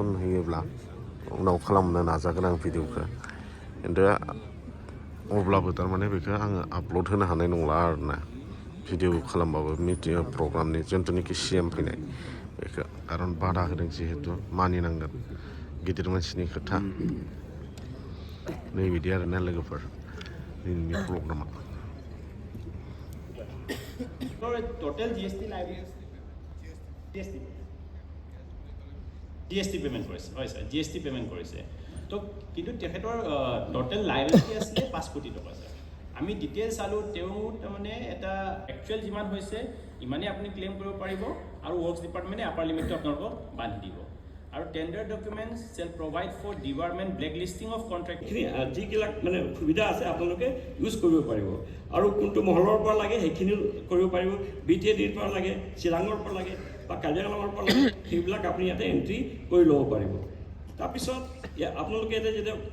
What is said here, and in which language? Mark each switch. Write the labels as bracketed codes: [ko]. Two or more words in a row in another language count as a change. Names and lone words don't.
[brx] होयोब्ला उनाव खालामनो नाजागोन आं भिडिअखौ खिन्थु अब्लाबो थारमाने बेखौ आङो आपल'ड होनो हानाय नंला आरोना भिडिअ खालामबाबो मिटिं प्रग्रामनि जिथुनाखि CM फैनाय बेखौ खारन बादा होदों जिहेतु मानिनांगोन गिदिर मानसिनि खोथा नैबिदि आरोना लोगोफोर दिनैनि प्रग्रामा [en] total GST payment [as] কৰিছে হয় স্যার GST পেমেন্ট কৰিছে তো কিন্তু তেখেতৰ [en] total liability [as] আছে 5 কোটি টকা স্যার আমি ডিটেইলছ চালো তেও মানে এটা একচুয়াল যিমান হৈছে ইমানে আপুনি ক্লেম কৰিব পাৰিব আৰু ওয়ার্কস ডিপার্টমেন্টে [en] upper limit [as] আপোনালোকক বান্ধি দিব আৰু [en] tender documents shall provide for department black listing of contract [as] যিবিলাক মানে সুবিধা আছে আপোনালোকে ইউজ কৰিব পাৰিব আৰু কোনটো মহলৰ পৰা লাগে সেইখিনি কৰিব পাৰিব BTADৰ পৰা লাগে চিৰাঙৰ পৰা লাগে বা কাজিৰঙাৰ পৰা লাগে সেইবিলাক আপুনি ইয়াতে এন্ট্ৰি কৰি ল'ব পাৰিব তাৰপিছত আপোনালোকে এটা যেতিয়া